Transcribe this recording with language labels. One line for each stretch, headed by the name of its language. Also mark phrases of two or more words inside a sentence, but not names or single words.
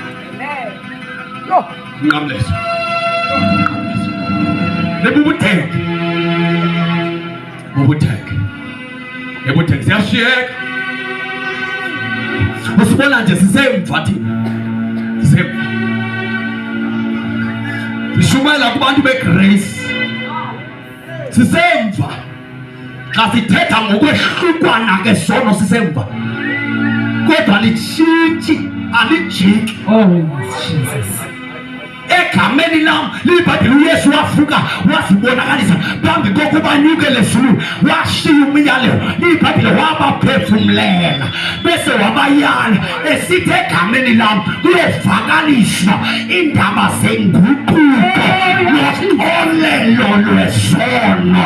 Xhosa: Kumnqamlezo. Lebubutheke. Bubutheke. Lebubutheke siyashiyeka. Usibona nje sisemva thina. Sisemva. Sishumayela kubantu begrace. Sisemva. Xa sithetha ngokwehlukwana ngesono sisemva. Kodwa litshintshi, alijiki.
English: Oh Jesus.
Xhosa: Egameni lam liBhayibhile uYesu wavuka wasibonakalisa phambi kokuba nyuke lezulu, washiya umyalelo liBhayibhile wabaphefumlela bese wabayala esithi egameni lam kuyovakaliswa indaba zenguquko noxolelo lwesono.